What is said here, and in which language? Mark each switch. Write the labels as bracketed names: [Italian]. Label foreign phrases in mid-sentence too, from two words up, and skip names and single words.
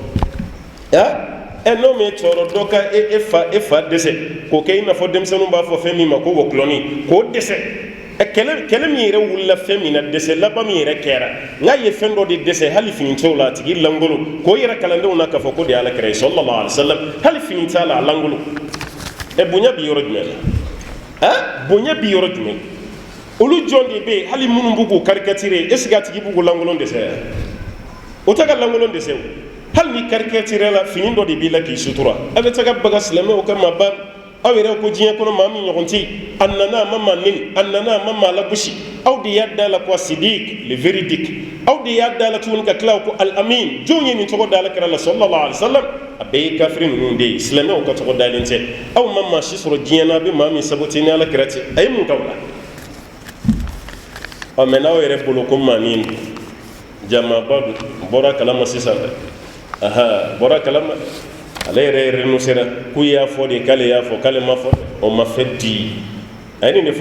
[Bambara] n'o min tɔɔrɔ dɔ ka e fa dɛsɛ k'o kɛ i n'a fɔ denmisɛnninw b'a fɔ fɛn min ma ko wɔkulɔni k'o dɛsɛ kɛlɛ min yɛrɛ wulila fɛn min na dɛsɛ laban min yɛrɛ kɛra n'a ye fɛn dɔ de dɛsɛ hali fini t'o la a tigi langolo k'o yɛrɛ kalandenw na k'a fɔ ko de ye alakira ye [Arabic] sallallahu alaihi wasallam [Bambara] hali fini t'a la a langolo bonya bi yɔrɔ jumɛn na bonya bi yɔrɔ jumɛn olu jɔn de bɛ hali minnu b'u k'u karikatire est [French] ce que [Bambara] a tigi b'u k'u langolon dɛsɛ o tɛ ka langolon dɛsɛ hali ni karikatire la fini dɔ de b'i la k'i sutura a bɛ taga baga silamɛw ka maa ban aw yɛrɛ ko diɲɛ kɔnɔ maa min ɲɔgɔn tɛ a nana a ma maa neni a nana a ma maa lagosi aw de y'a da la ko sidik [French] le véridique [Bambara] aw de y'a da la tuguni ka tila ko al amin jɔn ye nin tɔgɔ da alakira la [Arabic] sallallahu alaihi wasallam [Bambara] a bɛɛ ye kafiri ninnu de ye silamɛw ka tɔgɔ dalen tɛ aw ma maa si sɔrɔ diɲɛ na a bɛ maa min sabote ni alakira tɛ a ye mun k'aw la mɛ n'aw yɛrɛ bolo ko maa min jamaba don bɔra kalama sisan dɛ bɔra kalama ale yɛrɛ renonsera k'u y'a fɔ de k'ale y'a fɔ k'ale ma fɔ o ma fɛ di a ye nin de fɔ a